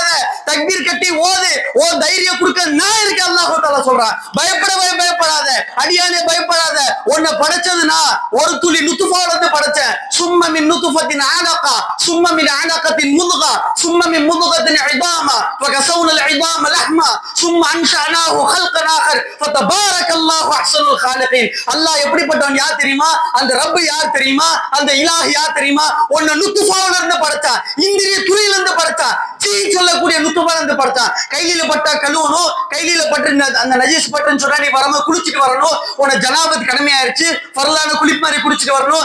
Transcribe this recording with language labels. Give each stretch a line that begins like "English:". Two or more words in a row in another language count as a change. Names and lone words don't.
Tamil: தக்பீர் கட்டி ஓது. ஓ தைரியம் கொடுக்க நான் இருக்கேன்.
Arabic: الله تعالى
Tamil: சொல்றான், பயப்படாத அடியானே, பயப்படாத. உன்னை படைச்சது நான் ஒரு துளி நுத்ஃபால இருந்து படைச்சேன்.
Arabic: ثم من نطفة علقة، ثم من علقة مضغة، ثم من مضغة عظاما، فكسونا العظام لحما ثم انشأناه خلقا آخر فتبارك الله احسن الخالقين.
Tamil: அல்லாஹ் எப்படிப்பட்டவன் யார் தெரியுமா? அந்த ரப் யார் தெரியுமா? அந்த இலாஹ் யார் தெரியுமா? உன்னை நுத்ஃபால இருந்து படைச்சான், இந்திரிய துளியில இருந்து படைச்சான், சீ சொல்லக்கூடிய நுத்ஃபால இருந்து படைச்சான். கையில பட்டா கழுவணும், கையில பட்டு அந்த நஜீஸ் பட்டுன்னு சொன்னா நீ வரணும், குளிச்சுட்டு வரணும். உன ஜனாபத் கடமையாயிருச்சு, ஃபர்லான குளிப்பு மாதிரி குளிச்சுட்டு வரணும்.